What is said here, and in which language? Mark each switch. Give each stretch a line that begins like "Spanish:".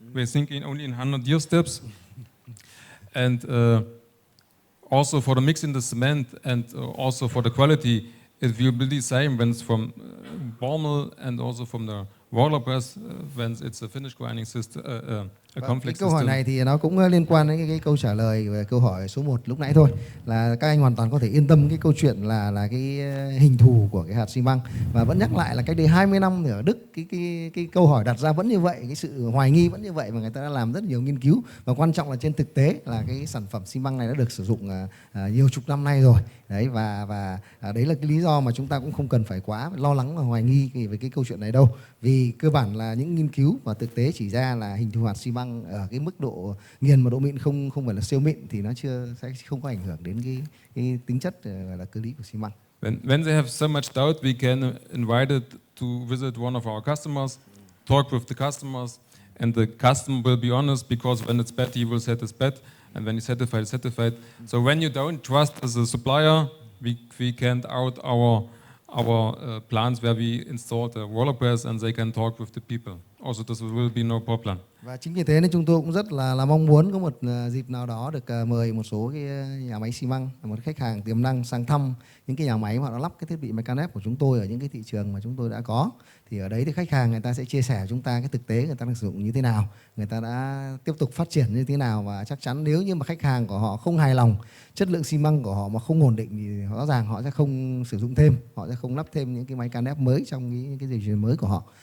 English: We're thinking only in 100-year steps. And also for the mix in the cement and also for the quality, it will be the same when it's from ball mill and also from the roller press when it's a finish grinding system, a complex
Vietnamese: câu hỏi
English: system.
Vietnamese: này thì nó cũng liên quan đến cái câu trả lời về câu hỏi số 1 lúc nãy thôi, là các anh hoàn toàn có thể yên tâm cái câu chuyện là cái hình thù của cái hạt xi măng. Và vẫn nhắc lại là cách đây 20 năm thì ở Đức cái câu hỏi đặt ra vẫn như vậy, cái sự hoài nghi vẫn như vậy, và người ta đã làm rất nhiều nghiên cứu, và quan trọng là trên thực tế là cái sản phẩm xi măng này đã được sử dụng nhiều chục năm nay rồi. Đấy, và đấy là cái lý do mà chúng ta cũng không cần phải quá lo lắng và hoài nghi về cái câu chuyện này đâu, vì cơ bản là những nghiên cứu và thực tế chỉ ra là hình thù hạt xi măng ở cái mức độ nghiền và độ mịn không phải là siêu mịn thì nó sẽ không có ảnh hưởng đến cái tính chất gọi là cơ lý của xi măng.
English: When they have so much doubt, we can invite it to visit one of our customers, talk with the customers, and the customer will be honest, because when it's bad, he will say it's bad, and when he's satisfied, it's satisfied. So when you don't trust as a supplier, we can out our plants where we install the roller press, and they can talk with the people. Also, this will be no problem.
Vietnamese: Và chính vì thế nên chúng tôi cũng rất là mong muốn có một dịp nào đó được mời một số cái nhà máy xi măng, một khách hàng tiềm năng sang thăm những cái nhà máy mà nó lắp cái thiết bị máy can ép của chúng tôi ở những cái thị trường mà chúng tôi đã có. Thì ở đấy thì khách hàng người ta sẽ chia sẻ chúng ta cái thực tế người ta đang sử dụng như thế nào, người ta đã tiếp tục phát triển như thế nào, và chắc chắn nếu như mà khách hàng của họ không hài lòng, chất lượng xi măng của họ mà không ổn định thì rõ ràng họ sẽ không sử dụng thêm, họ sẽ không lắp thêm những cái máy can ép mới trong những cái dây chuyền mới của họ.